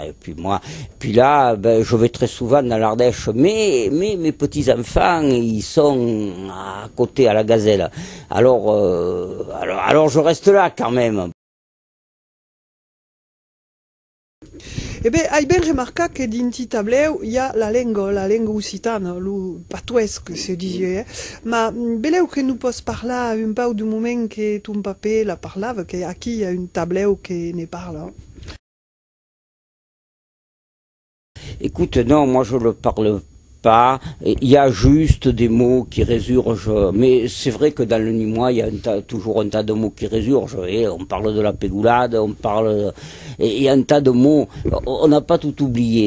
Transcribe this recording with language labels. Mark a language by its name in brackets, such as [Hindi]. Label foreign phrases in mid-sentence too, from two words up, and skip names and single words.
[French] Et puis moi, puis là, je vais très souvent dans l'Ardèche, mais mes petits-enfants, ils sont à côté, à la Gazelle. Alors je reste là quand même. Eh bien, [Occitan] hai ben remarcat que dinti tableu hi ha la lengua occitana, lo patuès que se dizie, ma beleu que nous pots parlar un peu du moment que ton paper la parlava, que aquí hi ha un tableu que ne parle. [French] Écoute, non, moi je le parle pas, il y a juste des mots qui résurgent, mais c'est vrai que dans le nîmois, il y a toujours un tas de mots qui résurgent, et on parle de la pégoulade, il y a un tas de mots, on n'a pas tout oublié.